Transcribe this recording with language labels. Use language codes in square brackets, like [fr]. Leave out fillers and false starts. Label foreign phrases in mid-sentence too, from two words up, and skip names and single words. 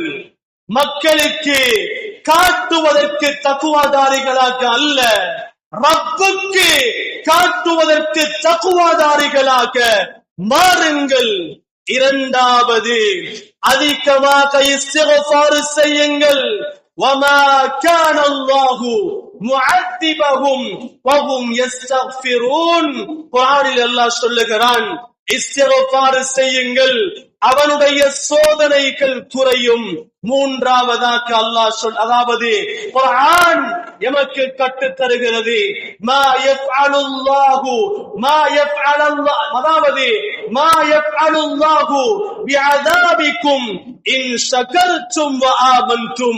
[ta] மக்களுக்கு காட்டுவதற்கு தக்குவாதாரிகளாக அல்ல, ரப்புக்கு காட்டுவதற்கு தக்குவாதாரிகளாக மாறுங்கள். இரண்டாவது, அதிகமாக இஸ்திக்ஃபார் செய்யுங்கள். [ar] وَمَا كَانَ اللَّهُ مُعَذِّبَهُمْ وَهُمْ يَسْتَغْفِرُونَ. [ta] குர்ஆனில் அல்லாஹ் சொல்லுகிறான், இஸ்திக்ஃபார் செய்யுங்கள், அவனுடைய சோதனைகள் குறையும். மூன்றாவதாக அல்லாஹ் அதாவது குர்ஆன் எமக்கு கற்றுத் தருகிறது, [ar] ما يفعل الله [ta] அதாவது [ar] ما يفعل الله بعذابكم إن شكرتم وآمنتم.